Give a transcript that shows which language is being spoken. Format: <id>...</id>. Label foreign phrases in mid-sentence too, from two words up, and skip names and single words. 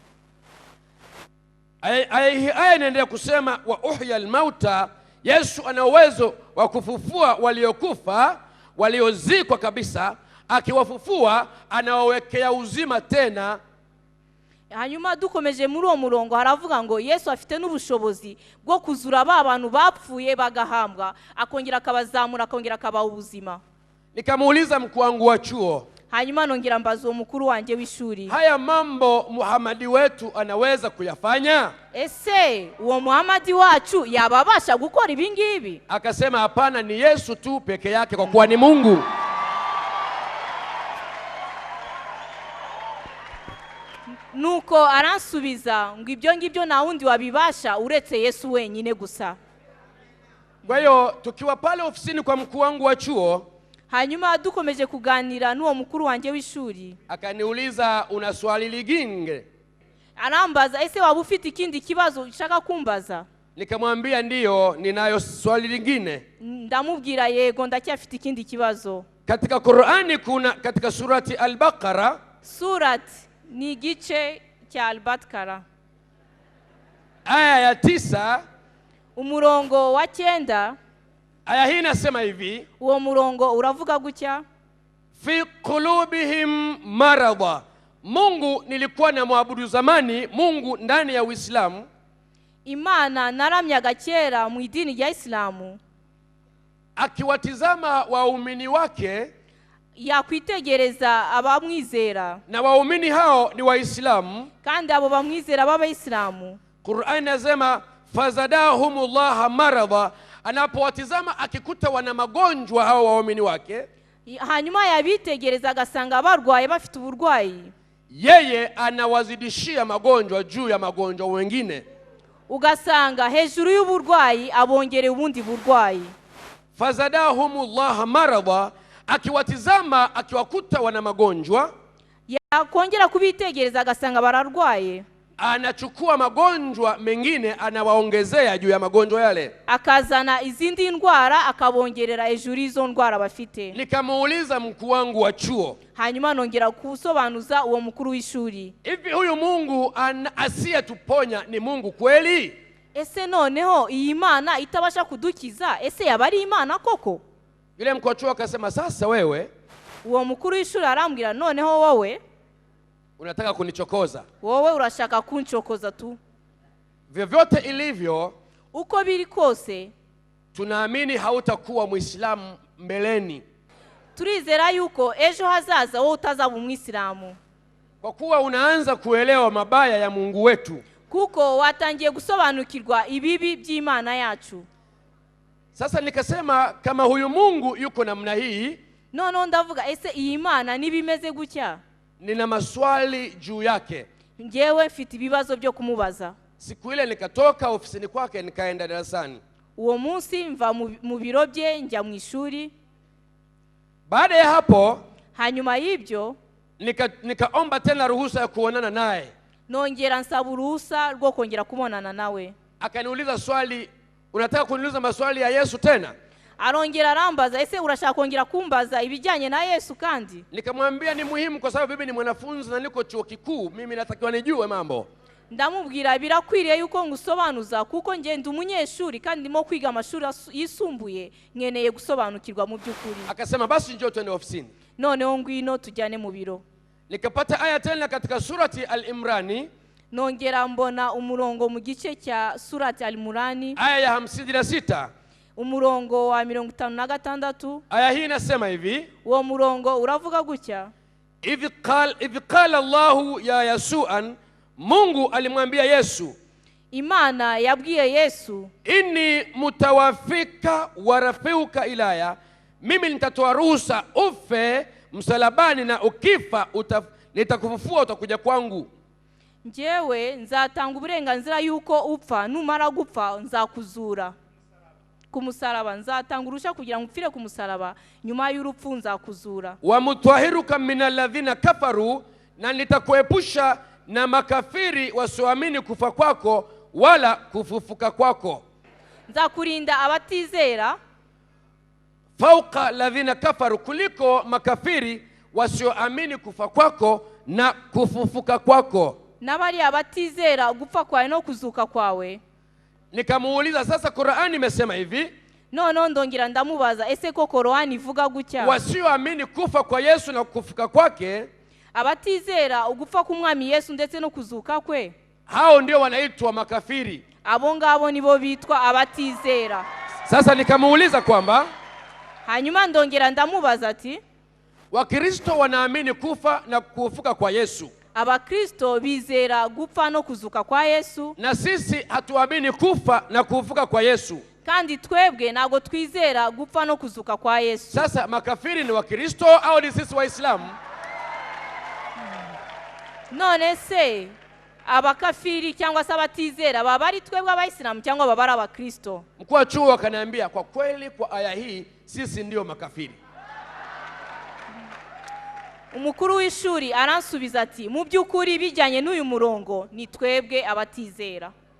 <sw>Aya inaendelea kusema,</sw> <ar>ويحيي الموتى,</ar> <sw>Yesu ana uwezo wa kufufua waliokufa, waliozikwa kabisa, akiwafufua anawawekea uzima tena.</sw> <rw>Hanyuma dukomeje muri uwo murongo haravuga ngo Yesu afite n'ubushobozi bwo kuzura abantu bapfuye bagahambwa, akongera akabazamura, akongera akabaha ubuzima.</rw> <sw>Nikamuuliza mkuu wangu wa chuo,</sw> <rw>hanyuma nongera mbaza uwo mukuru wanjye w'ishuri,</rw> <sw>haya mambo Muhamadi wetu anaweza kuyafanya?</sw> <rw>ese uwo Muhamadi wacu yababasha gukora ibi ngibi?</rw> <sw>Akasema hapana, ni Yesu tu peke yake kwa kuwa ni Mungu.</sw> <rw>Nuko aransubiza ngo ibyo ngibyo nta wundi wabibasha uretse Yesu wenyine gusa.</rw> <sw>Kwa hiyo tukiwa pale ofisini kwa mkuu wangu wa chuo,</sw> <rw>hanyuma dukomeje kuganira n'uwo mukuru wanjye w'ishuri,</rw> <sw>akaniuliza una swali ligine?</sw> <rw>Arambaza ese waba ufite ikindi kibazo ushaka kumbaza?</rw> <sw>Nikamwambia ndiyo, ninayo swali lingine.</sw> <rw>Ndamubwira yego ndacyafite ikindi kibazo.</rw> <sw>Katika Qur'ani kuna katika surati Al-Baqara,</sw> <rw>surati ni igice cya Al-Baqara,</rw> <sw>aya ya 9,</sw> <rw>umurongo wa 9.</rw> <sw>aya hii inasema hivi,</sw> <rw>uwo murongo uravuga gutya:</rw> <ar>في قلوبهم مرضا.</ar> <sw>Mungu nilikuwa na muabudu zamani Mungu ndani ya Uislamu,</sw> <rw>Imana naramyaga kera mu idini rya Islamu,</rw> <sw>akiwatizama waumini wake,</sw> <rw>yakwitegereza abamwizera,</rw> <sw>na waumini hao ni Waislamu,</sw> <rw>kandi abo bamwizera b'Abayisilamu.</rw> <sw>Qur'an inasema</sw> <ar>فزادهم الله مرضا.</ar> <sw>Anapowatizama akikuta wana magonjwa hao waumini wake,</sw> <rw>hanyuma yabitegereza agasanga barwaye bafite uburwayi,</rw> <sw>yeye anawazidishia magonjwa juu ya magonjwa wengine.</sw> <rw>Ugasanga hejuru y'uburwayi abongereye ubundi burwayi.</rw> <ar>فزادهم الله مرضا,</ar> <sw>akiwatizama akiwakuta wana magonjwa,</sw> <rw>yakongera kubitegereza agasanga bararwaye,</rw> <sw>anachukua magonjwa mengine anawaongezea juu ya magonjwa yale,</sw> <rw>akazana izindi ndwara akabongerera hejuru izo ndwara bafite.</rw> <sw>Nikamuuliza mkuu wangu wa chuo,</sw> <rw>hanyuma nongera kusobanuza uwo mukuru w'ishuri,</rw> <sw>hivi huyu Mungu asiyetuponya ni Mungu kweli?</sw> <rw>Ese noneho iyi Mana itabasha kudukiza, ese yaba ari Imana koko?</rw> <sw>Yule mkuu wa chuo akasema, sasa wewe,</sw> <rw>uwo mukuru w'ishuri arambwira, noneho wowe</rw> <sw>unataka kunichokoza?</sw> <rw>Wowe urashaka kunchokoza tu.</rw> <sw>Vyovyote ilivyo,</sw> <rw>uko biri kose,</rw> <sw>tunaamini hautakuwa Muislamu mbeleni.</sw> <rw>Turizera yuko ejo hazaza wowe utazaba Umwisilamu,</rw> <sw>kwa kuwa unaanza kuelewa mabaya ya Mungu wetu,</sw> <rw>kuko watangiye gusobanukirwa ibibi by'Imana yacu.</rw> <sw>Sasa nikasema kama huyu Mungu yuko namna hii,</sw> <rw>noneho ndavuga ese iyi Mana nibimeze gutya,</rw> <sw>nina maswali juu yake.</sw> <rw>Ngewe mfite ibibazo byo kumubaza.</rw> <sw>Siku ile nikatoka ofisini kwake nikaenda darasani.</sw> <rw>Uwo munsi mva mu biro bye njya mu ishuri.</rw> <sw>Baada ya hapo,</sw> <rw>hanyuma y'ibyo</rw> <sw>nikaomba tena ruhusa ya kuonana naye.</sw> <rw>Nongera nsaba uruhusa rwo kongera kubonana nawe.</rw> <sw>Akaniuliza swali, unataka kuniuliza maswali ya Yesu tena?</sw> <rw>Arongera arambaza, ese urashaka kongera kumbaza ibijyanye na Yesu kandi?</rw> <sw>Nikamwambia ni muhimu kwa sababu mimi ni mwanafunzi na niko chuo kikuu, mimi natakiwa nijue mambo.</sw> <rw>Ndamubwira birakwiriye yuko ngusobanuza kuko nge ndi umunyeshuri kandi ndimo kwiga amashuri yisumbuye, nkeneye gusobanukirwa mu by'ukuri.</rw> <sw>Akasema basi njoo twende ofisini.</sw> <rw>Noneho ngwino tujyane mu biro.</rw> <sw>Nikapata aya tena katika surati Al-Imrani,</sw> <rw>nongera mbona umurongo mu gice cya surati Al-Imrani,</rw> <sw>aya ya 56,</sw> <rw>umurongo wa 56.</rw> <sw>Aya hii inasema hivi,</sw> <rw>uwo murongo uravuga gutya:</rw> <ar>إذ قال الله يا عيسى,</ar> <sw>Mungu alimwambia Yesu,</sw> <rw>Imana yabwiye Yesu,</rw> <ar>إني متوفيك ورافعك إلي,</ar> <sw>mimi nitatoa ruhusa ufe msalabani na ukifa nitakufufua utakuja kwangu.</sw> <rw>Njyewe nzatanga uburenganzira yuko upfa, numara gupfa nzakuzura ku musaraba, nzatanga urusha kugira ngo upfire ku musaraba, nyuma y'urupfu nzakuzura.</rw> <ar>ومطهرك من الذين كفروا,</ar> <sw>na nitakuepusha na makafiri wasioamini kufa kwako wala kufufuka kwako.</sw> <rw>Nzakurinda abatizera</rw> <ar>فوق الذين كفروا,</ar> <sw>kuliko makafiri wasioamini kufa kwako na kufufuka kwako.</sw> <rw>Nabari abatizera gupfa kwawe no kuzuka kwawe.</rw> <sw>Nikamuuliza, sasa Qur'ani imesema hivi,</sw> <rw>noneho ndongera ndamubaza, ese ko Qur'ani ivuga gutya?</rw> <sw>Wasioamini kufa kwa Yesu na kufufuka kwake,</sw> <rw>abatizera ugupfa k'umwami Yesu ndetse no kuzuka kwe,</rw> <sw>hao ndio wanaitwa makafiri.</sw> <rw>Abo ngabo nibo bitwa abatizera.</rw> <sw>Sasa nikamuuliza kwamba</sw> <rw>hanyuma ndongera ndamubaza ati,</rw> <sw>Wakristo wanaamini kufa na kufufuka kwa Yesu.</sw> <rw>Abakristo bizera gupfa no kuzuka kwa Yesu.</rw> <sw>Na sisi hatuamini kufa na kufufuka kwa Yesu.</sw> <rw>Kandi twebwe nago twizera gupfa no kuzuka kwa Yesu.</rw> <sw>Sasa makafiri ni Wakristo au ni sisi Waislamu?</sw> <rw>None se abakafiri cyangwa se abatizera baba ari twebwe abayisilamu cyangwa baba ari Abakristo?</rw> <sw>Mkuu wa chuo akaniambia kwa kweli kwa aya hii sisi ndio makafiri.</sw> <rw>Umukuru w'ishuri aransubiza ati mu by'ukuri bijyanye n'uyu murongo ni twebwe abatizera.</rw>